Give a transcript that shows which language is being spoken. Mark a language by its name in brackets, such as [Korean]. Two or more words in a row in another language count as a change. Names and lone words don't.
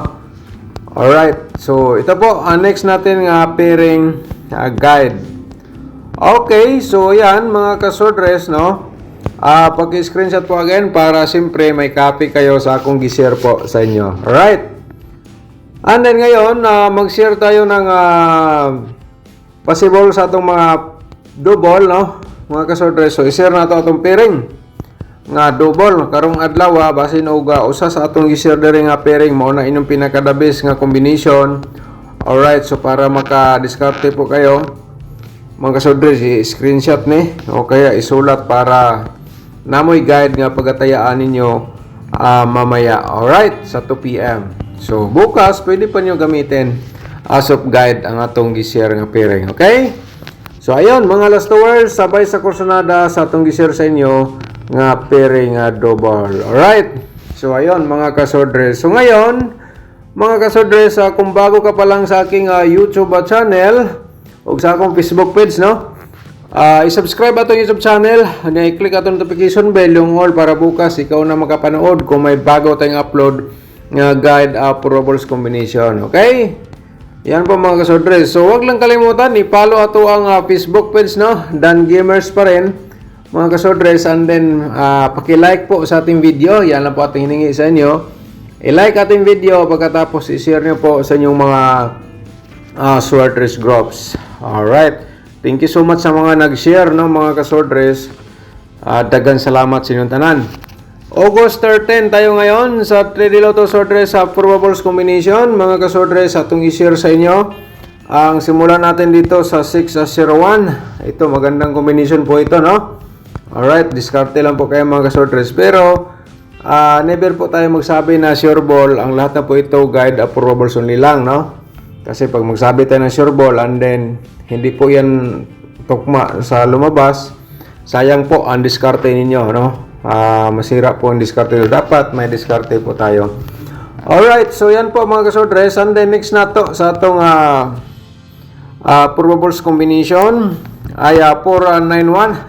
[Filipino] Alright, so ito po, next natin nga [English] pairing guide. [Filipino] Okay, so yan, mga kasodres, no? [Cebuano] Pag-screenshot po again para siyempre may copy kayo sa akong gi-share po sa inyo. [Filipino] Alright. And then ngayon, mag-share tayo ng possible sa atong mga double, no? [Cebuano] Mga kasodres, so i-share na ito atong pairing nga double karong adlaw, basin og usa sa atong gi-share diri nga pairing mao na inyong pinaka- [English] the-best [Cebuano] nga combination. Alright, so para maka-diskarte po kayo, mga kasodres, i-screenshot ni o kaya isulat para namoy guide nga pagatayaan ninyo mamaya. Alright, sa 2 PM. So bukas pwede pa niyo gamitin [English] as of guide [Cebuano] ang atong gi-share nga pairing. Okay? So ayun, mga last hours, sabay sa kursonada sa atong gi-share sa inyo nga pairing double. [English] Alright. So, [Filipino] ayun, mga kasodres. So, ngayon, mga kasodres, kung bago ka pa lang sa aking YouTube channel o sa akong Facebook page, no? I-subscribe atong YouTube channel. I-click atong [English] notification bell, [Filipino] yung all, para bukas ikaw na makapanood kung may bago tayong upload nga [English] guide approvables combination. [Filipino] Okay? Yan po, mga kasodres. So, wag lang kalimutan, i-follow ato ang Facebook page, no? Dan Gamers pa rin, mga kasodres, [English] and then [Filipino] paki-like po sa ating video. Yan lang po ating hiningi sa inyo. I-like ating video, pagkatapos i-share nyo po sa inyong mga [English] swordress groups. [Filipino] Alright. [English] Thank you so much [Filipino] sa mga nag-share, no, mga kasordress. [Cebuano] Dagan salamat sa inyong tanan. August 13 [Filipino] tayo ngayon [Cebuano] sa 3D Lotto Swordress [English] probables combination. [Cebuano] Mga kasordress, atong i-share sa inyo. [Filipino] Ang simulan natin dito sa 6-01. Ito, magandang combination po ito, no? Alright, diskarte lang po kayo, mga kasordress. Pero, never po tayo magsabi na [English] sure ball. [Filipino] Ang lahat na po ito, [English] guide approvables only [Filipino] lang, no? Kasi pag magsabi tayo ng [English] sure ball and then [Filipino] hindi po yan tukma sa lumabas, sayang po ang diskarte ninyo, no? masira po ang diskarte nyo. Dapat may diskarte po tayo. [Cebuano] Alright, so yan po mga kasodres. [English] And then [Cebuano] next na to sa atong [English] probables combination [Cebuano] ay 491.